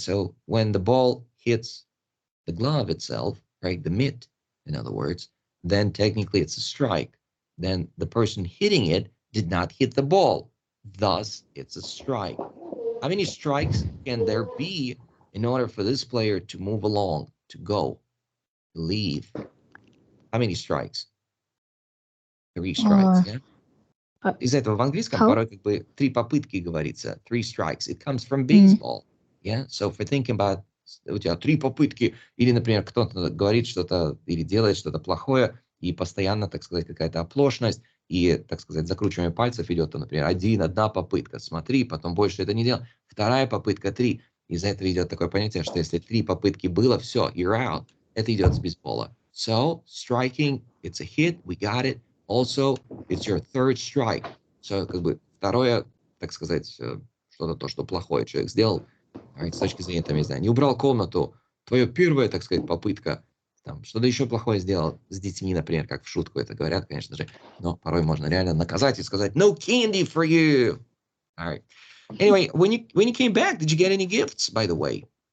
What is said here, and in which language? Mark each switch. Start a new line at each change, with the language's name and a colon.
English: So when the ball hits the glove itself, right, the mitt, in other words, then technically it's a strike. Then the person hitting it did not hit the ball. Thus, it's a strike. How many strikes can there be in order for this player to move along, to go, to leave? How many strikes? 3 strikes, yeah?
Russian: Из этого в английском порой как бы 3 попытки говорится,
English: 3 strikes. It comes from baseball, yeah? So if we're thinking about,
Russian: у тебя 3 попытки, или, например, кто-то говорит что-то или делает что-то плохое, и постоянно, так сказать, какая-то оплошность, и, так сказать, закручивание пальцев идет, то, например, 1 попытка, смотри, потом больше это не делай, 2 попытка, 3. Из-за этого идет такое понятие, что если 3 попытки было, все,
English: you're out.
Russian: Это идет с бейсбола.
English: So, striking, it's a hit, we got it. Also, it's your third strike.
Russian: So, как бы второе, так сказать, что-то то, что плохое человек сделал, right, с точки зрения, там, я не знаю, не убрал комнату, твое первая, так сказать, попытка, там, что-то еще плохое сделал с детьми, например, как в шутку это говорят, конечно же, но порой можно реально наказать и сказать
English: no candy for you. All right. Anyway, when you came back, did you get any gifts, by the way?